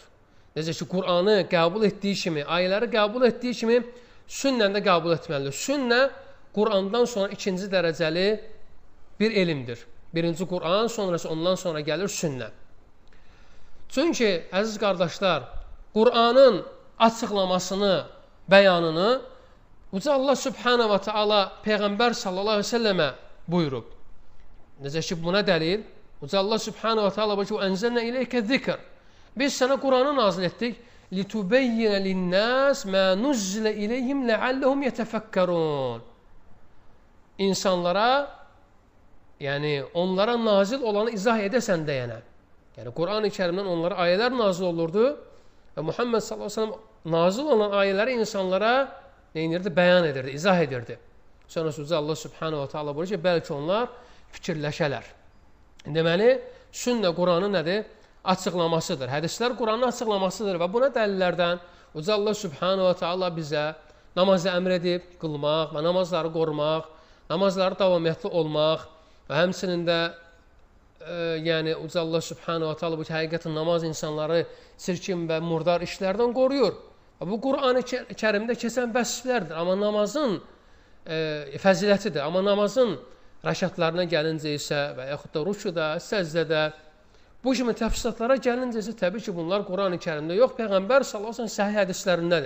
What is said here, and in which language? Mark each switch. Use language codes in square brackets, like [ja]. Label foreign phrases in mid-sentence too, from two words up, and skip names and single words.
[az] Necə ki, Qur'anı qəbul etdiyi kimi, ayələri qəbul etdiyi kimi, sünnəni də qəbul etməlidir. Sünnə Qur'andan sonra ikinci dərəcəli bir elmdir. Birinci Qur'an, sonrası ondan sonra gəlir sünnə. Çünki, əziz qardaşlar, Qur'anın açıqlamasını, bəyanını Uca Allah [ar] سبحانه وتعالى [az] Peyğəmbər [ar] صلى الله عليه وسلم [az] buyurub. Necə ki, buna dəlil, Uca Allah [ar] سبحانه وتعالى [az] buyurub, [ar] "أنزلنا إليك الذكر." [az] Biz sənə Qur'anı nazil etdik. [ar] لِتُبَيِّنَ لِلنَّاسِ مَا نُزِّلَ إِلَيْهِمْ لَعَلَّهُمْ يَتَفَكَّرُونَ. [az] İnsanlara, yəni onlara nazil olanı izah edəsən deyənə. Yəni Qur'an-ı Kərimdən onlara ayələr nazil olurdu və Muhammed [ar] صلى الله عليه وسلم [az] nazil olan ayələri insanlara neyinirdi? Bəyan edirdi, izah edirdi. Sonra Allah [ar] سبحانه وتعالى [az] buyurur ki, bəlkə onlar fikirləşələr. Deməli, sünnə Qur'anın nədir? Açıqlamasıdır. Hədislər Qur'anın açıqlamasıdır və buna dəlillərdən Uca Allah [ar] سبحانه وتعالى [az] bizə namazı əmr edib qılmaq və namazları qorumaq, namazları davamiyyətli olmaq və həmçinin də yəni Uca Allah [ar] سبحانه وتعالى [az] bu ki, həqiqətən namaz insanları çirkin və murdar işlərdən qoruyur. Bu Qur'an-ı Kərimdə keçən vəsiflərdir, amma namazın fəzilətidir. Amma namazın rəkatlarına gəlincə isə və yaxud da rükuda, səzdədə, bu kimi təfsilatlara gəlincə isə təbii ki, bunlar Qur'an-ı Kərimdə yox, Peyğəmbər [ar] صلى الله عليه وسلم [az] səhih hədislərindədir.